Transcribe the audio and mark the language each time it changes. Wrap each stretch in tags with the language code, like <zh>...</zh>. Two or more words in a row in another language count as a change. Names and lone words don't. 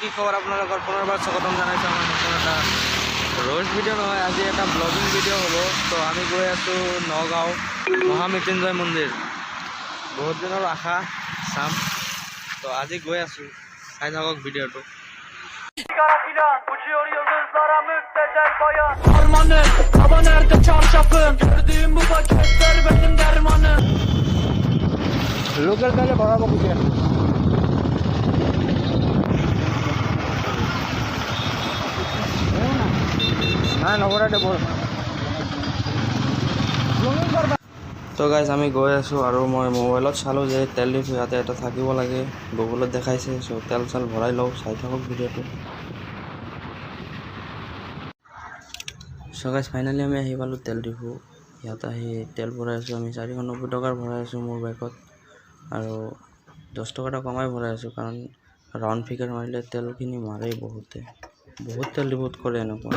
<as>এবাৰ আপোনালোকৰ পুনৰবাৰ স্বাগতম জনাইছোঁ আমাৰ নতুন এটা ৰোজ ভিডিঅ' নহয়, আজি এটা ব্লগিং ভিডিঅ' হ'ব। তো আমি গৈ আছোঁ নগাঁও মহামৃত্যুঞ্জয় মন্দিৰ। বহুত দিনৰ আশা চাম, তো আজি গৈ aছোঁ, চাই থাকক ভিডিঅ'টো।</as> <tr>Uçuyor yıldızlara müptezel bayan Harmanım, hava nerede çarşafım Gördüğüm bu paketler benim dermanım লোকেল তাহলে বড়াবো কিছু হ্যাঁ নবরাটে বল।</tr> <as>তো গাইজ আমি গৈ আছোঁ আৰু মই মোবাইলত চালোঁ যে তেল ডিপু ইয়াতে এটা থাকিব লাগে, গুগলত দেখাইছে। চ' তেল চেল ভৰাই লওঁ, চাই থাকক ভিডিঅ'টো। চ'</as> <en>guys finally</en> <as>আমি আহি পালোঁ তেল ডিপু। ইয়াত আহি তেল ভৰাই আছোঁ আমি 490 টকাৰ ভৰাই আছোঁ মোৰ বাইকত, আৰু 10 টকা এটা কমাই ভৰাই আছোঁ, কাৰণ</as> <en>round figure</en> <as>মাৰিলে তেলখিনি মাৰেই বহুত তেল ডিপুত কৰে এনেকুৱা।</as>